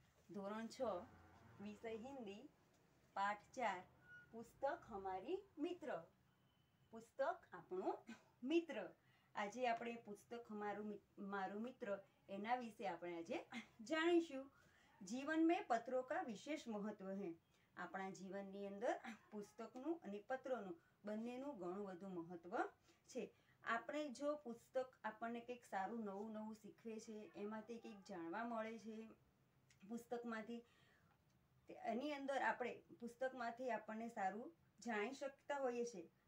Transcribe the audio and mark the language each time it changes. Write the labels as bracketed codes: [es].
[gu] ધોરણ 6 વિષય હિન્દી, પાઠ 4, પુસ્તક હમારી મિત્ર. પુસ્તક આપણું મિત્ર. આજે આપણે પુસ્તક મારું મિત્ર એના વિશે આપણે આજે જાણીશું. [hi] જીવન में पत्रों का विशेष महत्व है. [gu] આપણા જીવનની અંદર પુસ્તકનું અને પત્રોનું બંનેનું ઘણું બધું મહત્વ છે. આપણે જો પુસ્તક આપણને કંઈક સારું નવું શીખવે છે, એમાંથી કંઈક જાણવા મળે છે પુસ્તકમાંથી, એની અંદર આપણે પુસ્તકમાંથી આપણને સારું જાણી શકતા હોઈએ છીએ.